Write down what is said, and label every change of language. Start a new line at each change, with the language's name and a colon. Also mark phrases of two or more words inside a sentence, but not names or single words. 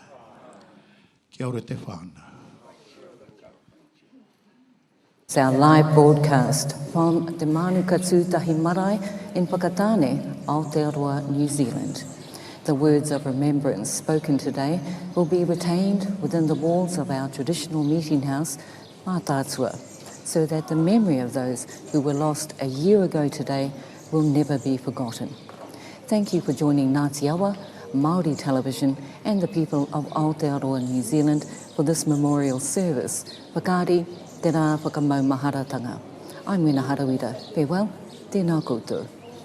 Māori: Kia ora te whānau.
English: It's our live broadcast from Te Manuka Tūtahi Marae in Whakatāne, Aotearoa, New Zealand. The words of remembrance spoken today will be retained within the walls of our traditional meeting house, Mataatua, so that the memory of those who were lost a year ago today will never be forgotten. Thank you for joining Ngāti Awa, Māori Television and the people of Aotearoa, New Zealand for this memorial service.
Māori: Whakaari, te rā whakamaumāharatanga.
English: I'm Wina Harawira. Farewell,
Māori: tēnā koutou.